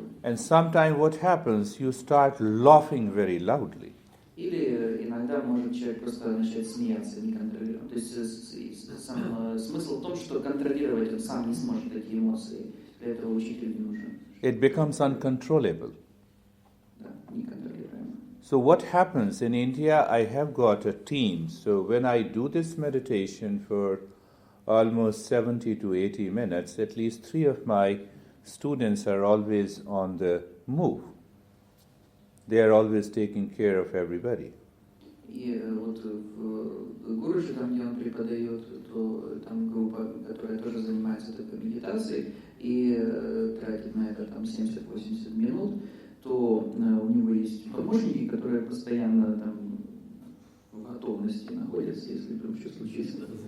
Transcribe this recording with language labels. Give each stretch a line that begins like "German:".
English: And sometimes what happens, you start laughing very loudly.
Russian: Или иногда может человек просто начать смеяться неконтролируемо. То есть сам смысл в том, что контролировать он сам не сможет эти эмоции. Для этого учитель не нужен.
English: It becomes uncontrollable.
Russian: Да, неконтролируемо.
English: So what happens in India, I have got a team. So when I do this meditation for almost 70 to 80 minutes, at least 3 of my students are always on the move. They are always taking care of everybody.
Russian: И вот в Гурже, там, где он преподает, то там группа, которая тоже занимается такой медитацией и тратит на это там 70-80 минут, то у него есть помощники, которые постоянно там в готовности находятся, если вдруг что случится.